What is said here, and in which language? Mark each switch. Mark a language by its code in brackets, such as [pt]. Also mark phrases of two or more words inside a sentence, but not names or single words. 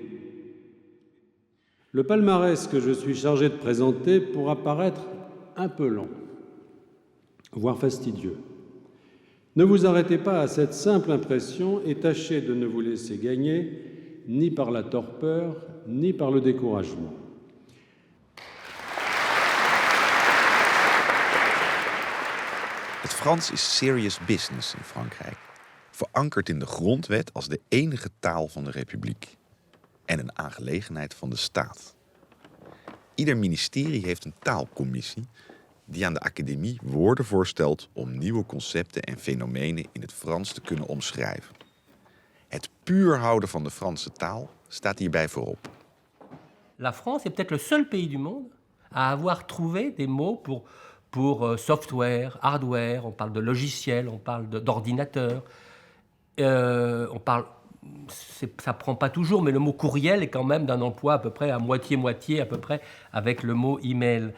[fr] Le palmarès que je suis chargé de présenter pourra paraître un peu long, voire fastidieux. Ne vous arrêtez pas à cette simple impression et tâchez de ne vous laisser gagner ni par la torpeur, ni par le découragement. [nl] Het Frans is [en] serious business [nl] in Frankrijk, verankerd in de grondwet als de enige taal van de republiek en een aangelegenheid van de staat. Ieder ministerie heeft een taalcommissie die aan de academie woorden voorstelt om nieuwe concepten en fenomenen in het Frans te kunnen omschrijven. Het puur houden van de Franse taal staat hierbij voorop. [fr] La France est peut-être le seul pays du monde à avoir trouvé des mots pour [en] software, hardware, [fr] on parle de logiciel, on parle d'ordinateur, on parle, ça prend pas toujours, mais le mot courriel est quand même d'un emploi à peu près à moitié-moitié, à peu près, avec le mot email.